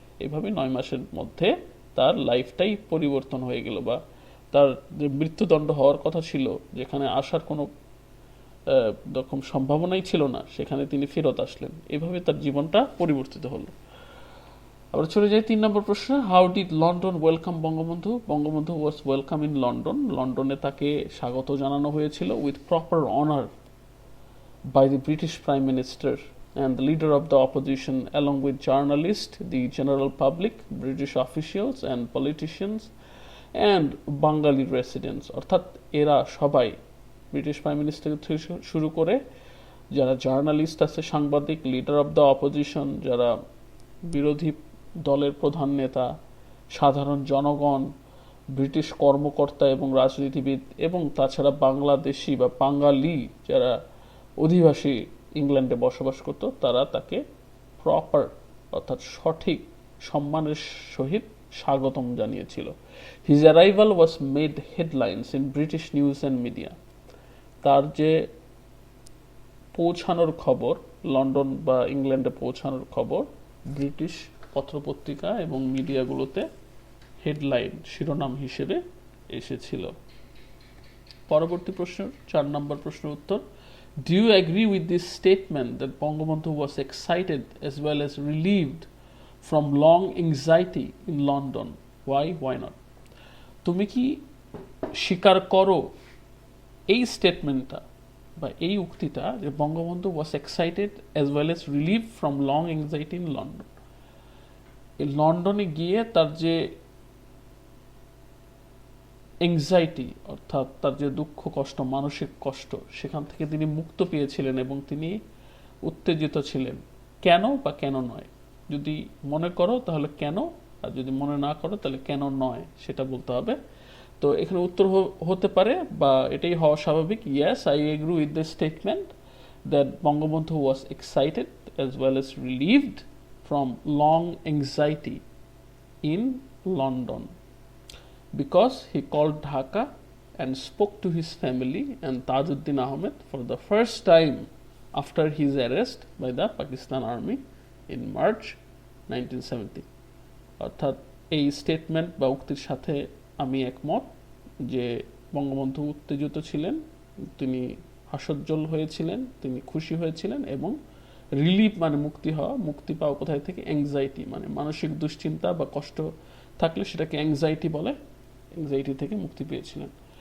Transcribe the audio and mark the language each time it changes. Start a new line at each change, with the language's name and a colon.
Bangla: এইভাবে 9 মাসের মধ্যে তার লাইফটাই পরিবর্তন হয়ে গেল, বা তার যে মৃত্যুদণ্ড হওয়ার কথা ছিল, যেখানে আসার কোনো রকম সম্ভাবনাই ছিল না, সেখানে তিনি ফেরত আসলেন। এভাবে তার জীবনটা পরিবর্তিত হলো। আবার চলে যাই 3 নম্বর প্রশ্ন,
English: How did London welcome Bangabandhu? Bangabandhu was welcome in London.
Bangla: লন্ডনে তাকে স্বাগত জানানো হয়েছিল
English: With proper honour by the British Prime Minister and the leader of the opposition, along with journalists, the general public, British officials and politicians, and Bengali residents.
Bangla: অর্থাৎ এরা সবাই, British prime minister থেকে শুরু করে যারা জার্নালিস্ট আছে, সাংবাদিক, leader of the opposition, যারা বিরোধী দলের প্রধান নেতা, সাধারণ জনগণ, ব্রিটিশ কর্মকর্তা এবং রাজনীতিবিদ, এবং তাছাড়া বাংলাদেশি বা বাঙালি যারা অধিবাসী ইংল্যান্ডে বসবাস করত, তারা তাকে প্রপার অর্থাৎ সঠিক সম্মানের সহিত স্বাগতম জানিয়েছিল।
English: His arrival was made headlines in British news and media.
Bangla: তার যে পৌঁছানোর খবর, লন্ডন বা ইংল্যান্ডে পৌঁছানোর খবর ব্রিটিশ পত্রপত্রিকা এবং মিডিয়াগুলোতে হেডলাইন, শিরোনাম হিসেবে এসেছিল। পরবর্তী প্রশ্ন, 4 নম্বর প্রশ্নের উত্তর,
English: do you agree with this statement that Bangabandhu was excited as well as relieved from long anxiety in London? Why not?
Bangla: তুমি কি স্বীকার করো এই স্টেটমেন্টটা বা এই উক্তিটা যে Bangabandhu
English: was excited as well as relieved from long anxiety in London?
Bangla: এই লন্ডনে গিয়ে তার যে এংজাইটি অর্থাৎ তার যে দুঃখ কষ্ট, মানসিক কষ্ট, সেখান থেকে তিনি মুক্ত পেয়েছিলেন এবং তিনি উত্তেজিত ছিলেন। কেন বা কেন নয়? যদি মনে করো তাহলে কেন, আর যদি মনে না করো তাহলে কেন নয় সেটা বলতে হবে। তো এখানে উত্তর হতে পারে, বা এটাই হওয়া স্বাভাবিক,
English: Yes I agree with the statement that Bangabandhu was excited as well as relieved from long anxiety in London because he called Dhaka and spoke to his family and Tajuddin Ahmed for the first time after his arrest by the Pakistan Army in March 1970.
Bangla: অর্থাৎ এই statement বা উক্তির সাথে আমি একমত যে বঙ্গবন্ধু উত্তেজিত ছিলেন, তিনি হাস্যোজ্জ্বল হয়েছিলেন, তিনি খুশি হয়েছিলেন, এবং রিলিফ মানে মুক্তি হওয়া, মুক্তি পাওয়া কোথায় থেকে? অ্যাংজাইটি মানে মানসিক দুশ্চিন্তা বা কষ্ট থাকলে সেটাকে অ্যাংজাইটি বলে, অ্যাংজাইটি থেকে মুক্তি পেয়েছিলেন।